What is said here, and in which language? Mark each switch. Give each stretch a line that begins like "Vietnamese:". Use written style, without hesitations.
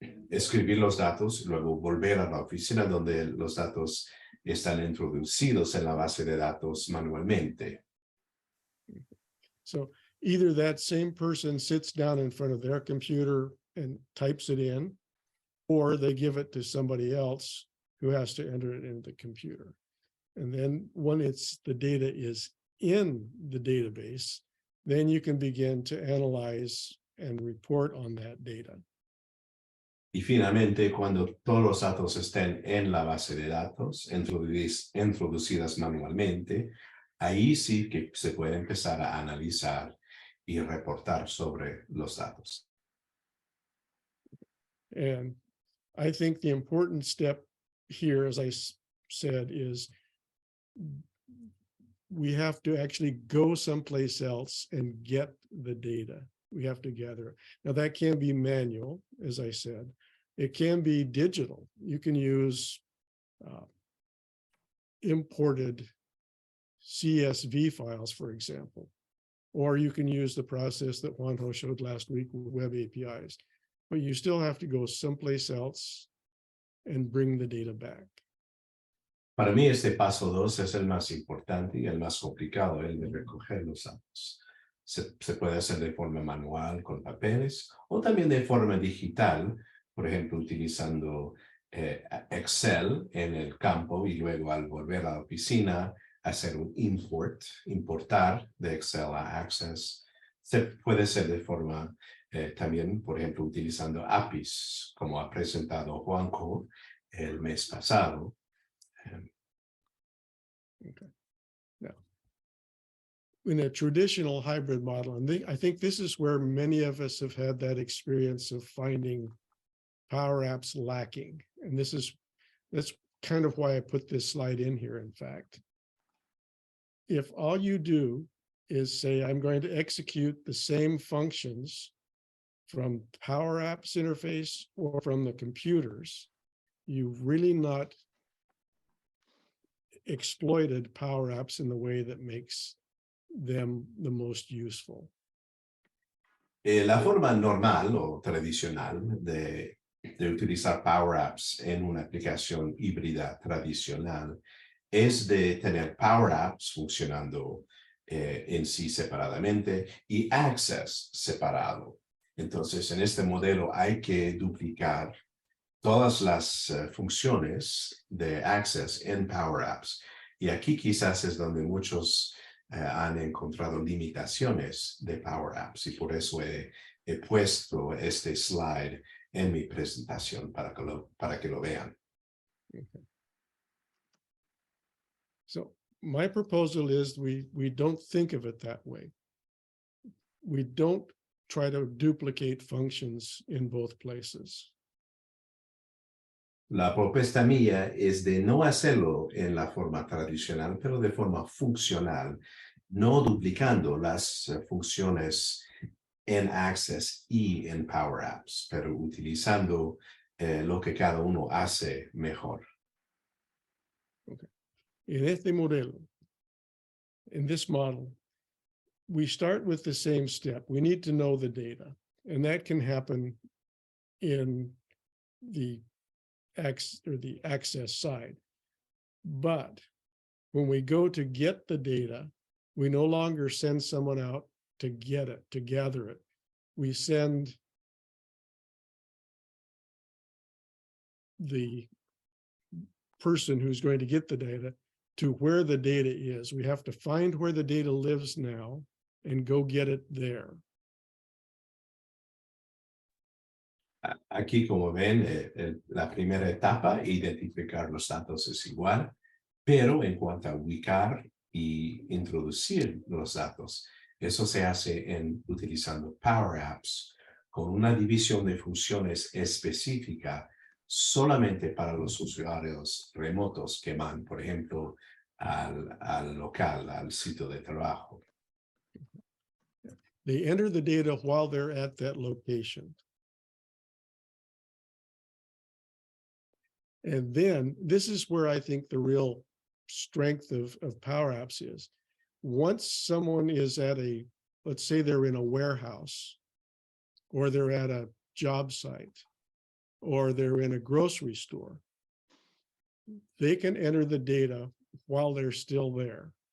Spanish: escribir los datos, luego volver a la oficina donde los datos están introducidos en la base de datos manualmente.
English: So either that same person sits down in front of their computer and types it in, or they give it to somebody else who has to enter it into the computer. And then when the data is in the database, then you can begin to analyze and report on that data.
Spanish: Y finalmente, cuando todos los datos estén en la base de datos, introducidas manualmente, ahí sí que se puede empezar a analizar y reportar sobre los datos.
English: And I think the important step here, as I said, is we have to actually go someplace else and get the data. We have to gather it. Now that can be manual, as I said. It can be digital. You can use imported CSV files, for example, or you can use the process that Juanjo showed last week with web APIs. But you still have to go someplace else and bring the data back.
Spanish: Para mí este paso 2 es el más importante y el más complicado, el de recoger los datos. Se puede hacer de forma manual con papeles o también de forma digital, por ejemplo, utilizando Excel en el campo y luego al volver a la oficina hacer un importar de Excel a Access. Se puede hacer de forma también, por ejemplo, utilizando APIs, como ha presentado Juanjo el mes pasado.
English: Okay. Now, in a traditional hybrid model, and I think this is where many of us have had that experience of finding Power Apps lacking. And that's kind of why I put this slide in here, in fact. If all you do is say, I'm going to execute the same functions from Power Apps interface or from the computers, you've really not exploited Power Apps in the way that makes them the most useful.
Spanish: La forma normal o tradicional de utilizar Power Apps en una aplicación híbrida tradicional es de tener Power Apps funcionando en sí separadamente y Access separado. Entonces, en este modelo hay que duplicar todas las funciones de Access en Power Apps. Y aquí quizás es donde muchos han encontrado limitaciones de Power Apps y por eso he puesto este slide en mi presentación para que lo vean.
English: Okay. So my proposal is we don't think of it that way. We don't try to duplicate functions in both places.
Spanish: La propuesta mía es de no hacerlo en la forma tradicional, pero de forma funcional, no duplicando las funciones en Access y en Power Apps, pero utilizando lo que cada uno hace mejor.
English: Okay.
Spanish: En este modelo,
English: in this model, we start with the same step. We need to know the data, and that can happen in the Access side. But when we go to get the data, we no longer send someone out to get it, to gather it. We send the person who's going to get the data to where the data is. We have to find where the data lives now and go get it there.
Spanish: Aquí, como ven, la primera etapa, identificar los datos es igual, pero en cuanto a ubicar y introducir los datos, eso se hace utilizando Power Apps con una división de funciones específica solamente para los usuarios remotos que van, por ejemplo, al local, al sitio de trabajo.
English: They enter the data while they're at that location. And then this is where I think the real strength of Power Apps is. Once someone is at let's say they're in a warehouse, or they're at a job site, or they're in a grocery store, they can enter the data while they're still there.